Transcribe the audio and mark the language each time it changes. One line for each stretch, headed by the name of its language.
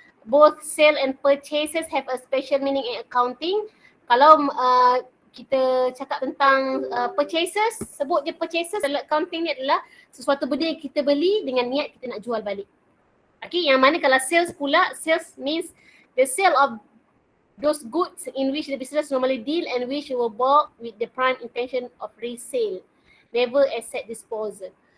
English: Both sale and purchases have a special meaning in accounting.
Malay: Kalau kita cakap tentang purchases, sebut je purchases dalam accounting ni adalah sesuatu benda yang kita beli dengan niat kita nak jual balik.
English: Okay,
Malay: yang mana kalau sales pula,
English: sales means the sale of those goods in which the business normally deal and which were bought with the prime intention of resale, never asset disposal.